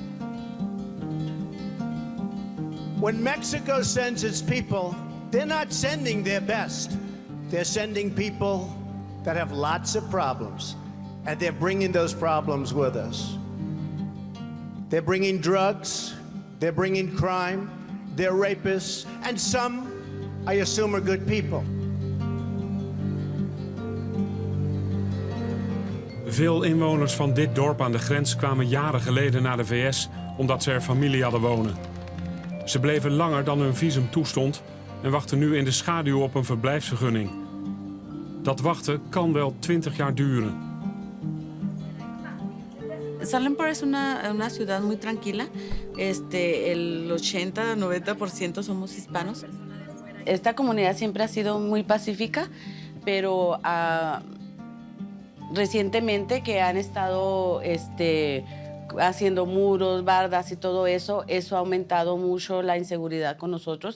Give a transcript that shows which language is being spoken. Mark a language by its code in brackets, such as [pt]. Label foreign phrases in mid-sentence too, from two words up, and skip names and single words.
[en] When Mexico sends its people, they're not sending their best. They're sending people that have lots of problems, and they're bringing those problems with us. They're bringing drugs, they're bringing crime, they're rapists, and some, I assume, are good people. [nl] Veel inwoners van dit dorp aan de grens kwamen jaren geleden naar de VS omdat ze er familie hadden wonen. Ze bleven langer dan hun visum toestond en wachten nu in de schaduw op een verblijfsvergunning. Dat wachten kan wel 20 jaar duren. [es] Salem es una ciudad muy tranquila. El 80-90% somos hispanos. Esta comunidad siempre ha sido muy pacífica, pero recientemente que han estado haciendo muros, bardas y todo eso, eso ha aumentado mucho la inseguridad con nosotros.